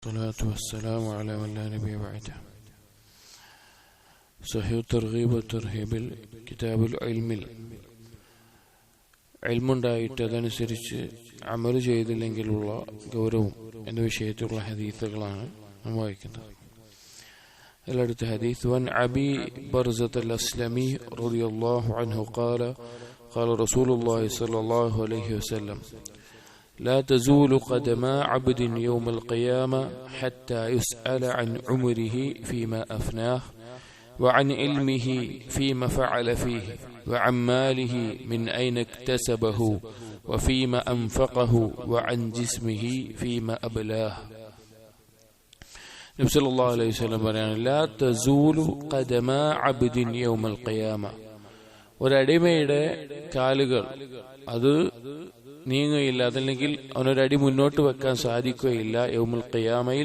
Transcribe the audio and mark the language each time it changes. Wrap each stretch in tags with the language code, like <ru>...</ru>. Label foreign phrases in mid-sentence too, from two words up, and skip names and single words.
<ar>الصلاة والسلام على من لا نبي بعده. صحيح الترغيب والترهيب كتاب العلم.</ar> <ml>ഇൽമുണ്ടായിട്ട് അതനുസരിച്ച് അമൽ ചെയ്തില്ലെങ്കിലുള്ള ഗൗരവം എന്ന വിഷയത്തിലുള്ള ഹദീസുകളാണ് നാം വായിക്കുന്നത്. അതിലടുത്ത ഹദീസ്</ml> <ar>وعن أبي برزة الأسلمي رضي الله عنه قال قال رسول الله صلى الله عليه وسلم لا تزول قدما عبد يوم القيامة حتى يسأل عن عمره فيما أفناه وعن علمه فيما فعل فيه وعن ماله من أين اكتسبه وفيما أنفقه وعن جسمه فيما أبلاه.</ar> <ml>നബി</ml> <ar>صلى الله عليه وسلم</ar> <ml>പറയാണ്</ml> <ar>لا تزول قدما عبد يوم القيامة.</ar> <ml>ഒരടിമയുടെ കാലുകൾ അത് നീങ്ങുകയില്ല, അതല്ലെങ്കിൽ അവനൊരടി മുന്നോട്ട് വെക്കാൻ സാധിക്കുകയില്ല യൗമുൽ ഖിയാമയിൽ.</ml>